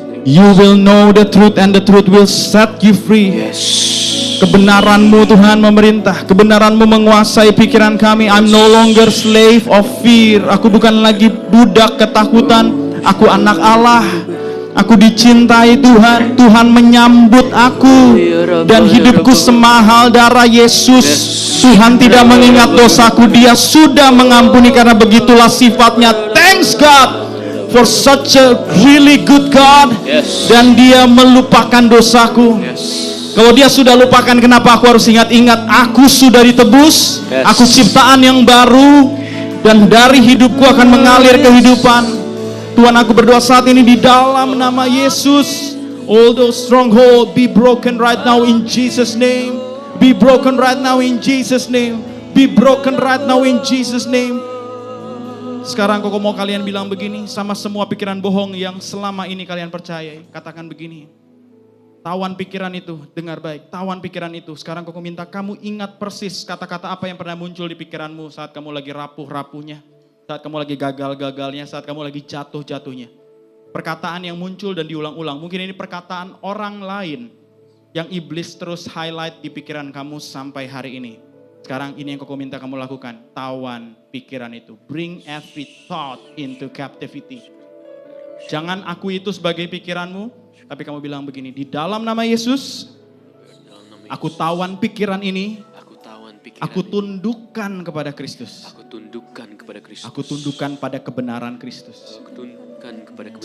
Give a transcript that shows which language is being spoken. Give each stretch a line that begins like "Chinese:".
English: You will know the truth and the truth will set you free.
Indonesian: Kebenaran-Mu Tuhan memerintah, kebenaran-Mu menguasai pikiran kami.
English: I'm no longer slave of fear.
Indonesian: Aku bukan lagi budak ketakutan. Aku anak Allah. Aku dicintai Tuhan. Tuhan menyambut aku dan hidupku semahal darah Yesus. Tuhan tidak mengingat dosaku. Dia sudah mengampuni karena begitulah sifatnya.
English: Thanks God for such a really good God.
Indonesian: Dan Dia melupakan dosaku. Kalau Dia sudah lupakan, kenapa aku harus ingat-ingat? Aku sudah ditebus. Aku ciptaan yang baru. Dan dari hidupku akan mengalir kehidupan. Tuhan, aku berdoa saat ini di dalam nama Yesus.
English: All those strongholds be broken right now in Jesus' name. Be broken right now in Jesus' name. Be broken right now in Jesus' name.
Indonesian: Sekarang kok mau kalian bilang begini sama semua pikiran bohong yang selama ini kalian percayai. Katakan begini. Tawan pikiran itu, dengar baik. Tawan pikiran itu. Sekarang kok minta kamu ingat persis kata-kata apa yang pernah muncul di pikiranmu saat kamu lagi rapuh-rapuhnya. Saat kamu lagi gagal-gagalnya, saat kamu lagi jatuh-jatuhnya. Perkataan yang muncul dan diulang-ulang. Mungkin ini perkataan orang lain yang iblis terus highlight di pikiran kamu sampai hari ini. Sekarang ini yang kau minta kamu lakukan. Tawan pikiran itu.
English: Bring every thought into captivity.
Indonesian: Jangan akui itu sebagai pikiranmu. Tapi kamu bilang begini. Di dalam nama Yesus, aku tawan pikiran ini. Aku tundukkan kepada Kristus. Aku tundukkan kepada Kristus. Aku tundukkan pada kebenaran Kristus. Aku tundukkan kepada kebenaran